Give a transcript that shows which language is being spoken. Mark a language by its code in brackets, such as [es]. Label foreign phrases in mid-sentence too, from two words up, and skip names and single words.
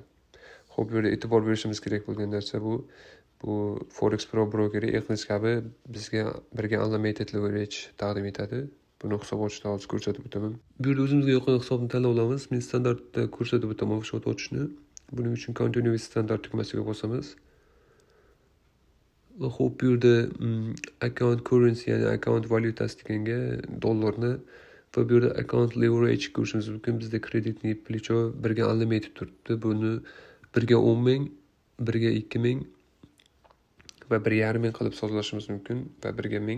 [uz] Xo'p, bu yerda e'tibor berishimiz kerak bo'lgan narsa bu Forex Pro brokeri Exness kabi bizga birga [en] unlimited leverage [uz] taqdim etadi. Buni hisob ochishda hozir ko'rsatib o'taman. Bu yerda o'zimizga yoqqan hisobni tanlab olamiz. Men standartda ko'rsatib o'taman shot ochishni. Buning uchun [en] Continue with standard [uz] tugmasiga bosamiz. Va xo'p, bu yerda [en] account currency, [uz] ya'ni account valyutasi deganga dollarni va bu yerda [en] account leverage [uz] ko'rishingiz mumkin. Bizda kreditni плечо birga unlimited turibdi. Buni birga 10,000, birga 2,000 va 1,5 qilib sozlashimiz mumkin va birga 1000.